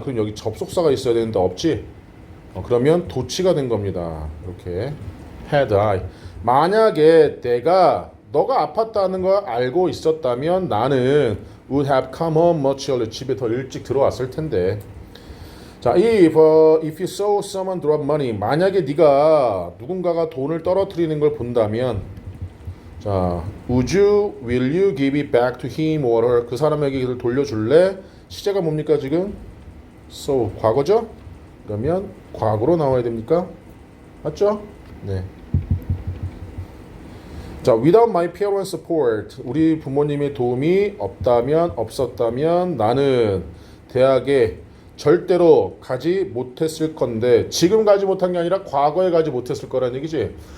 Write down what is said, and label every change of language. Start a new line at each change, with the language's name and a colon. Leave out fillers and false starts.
Korean: 그럼 여기 접속사가 있어야 되는데 없지? 그러면 도치가 된 겁니다.
English: 이렇게 had I.
Korean: 만약에 너가 아팠다는 걸 알고 있었다면 나는
English: would have come home much earlier.
Korean: 집에 더 일찍 들어왔을 텐데.
English: 자, if you saw someone drop money.
Korean: 만약에 네가 누군가가 돈을 떨어뜨리는 걸 본다면
English: 자, will you give it back to him or her?
Korean: 그 사람에게 이걸 돌려줄래? 시제가 뭡니까 지금? So, 과거죠? 그러면 과거로 나와야 됩니까? 맞죠? 네. 자,
English: without my parents' support,
Korean: 우리 부모님의 도움이 없었다면 나는 대학에 절대로 가지 못했을 건데 지금 가지 못한 게 아니라 과거에 가지 못했을 거라는 얘기지.